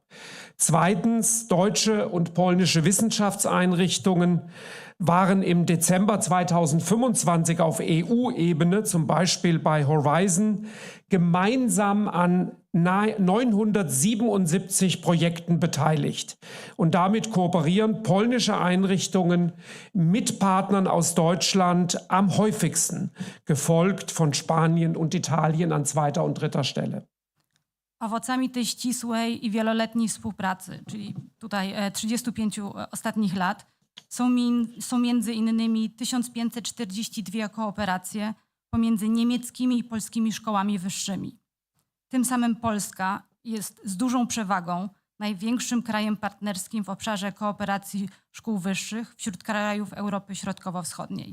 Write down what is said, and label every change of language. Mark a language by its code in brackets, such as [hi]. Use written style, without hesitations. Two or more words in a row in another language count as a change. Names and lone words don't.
[de] Zweitens, deutsche und polnische Wissenschaftseinrichtungen waren im Dezember 2025 auf EU-Ebene, zum Beispiel bei Horizon, gemeinsam an 977 Projekten beteiligt. Und damit kooperieren polnische Einrichtungen mit Partnern aus Deutschland am häufigsten, gefolgt von Spanien und Italien an zweiter und dritter Stelle. [pl] Owocami tej ścisłej i wieloletniej współpracy, czyli tutaj 35 ostatnich lat, są między innymi 1542 kooperacje pomiędzy niemieckimi i polskimi szkołami wyższymi. Tym samym Polska jest z dużą przewagą największym krajem partnerskim w obszarze kooperacji szkół wyższych wśród krajów Europy Środkowo-Wschodniej.